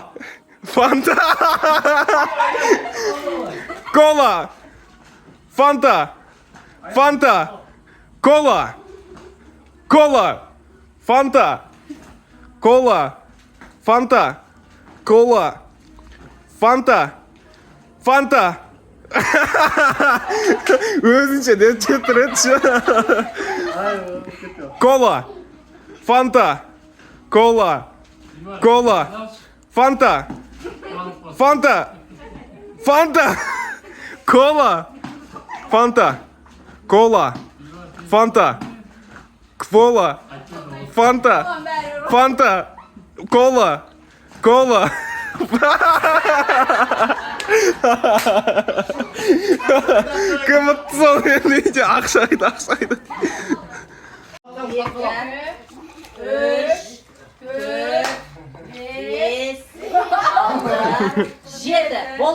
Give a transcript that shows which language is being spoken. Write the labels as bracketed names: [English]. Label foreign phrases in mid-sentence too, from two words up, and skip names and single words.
[Kazakh] Фанта. Кола. Фанта. Фанта. Кола. Кола. Фанта. Кола. Фанта. Кола. Фанта. Фанта. Өзінше деп жетіреді. Кола. Фанта. Кола. Кола. Фанта. Фанта. Фанта. Кола. Фанта. Кола. Фанта. Кола. Фанта. Фанта. Кола. Кола. Кім ұтты сол енді ақшайды. 2 3 4 5 6 7 болды.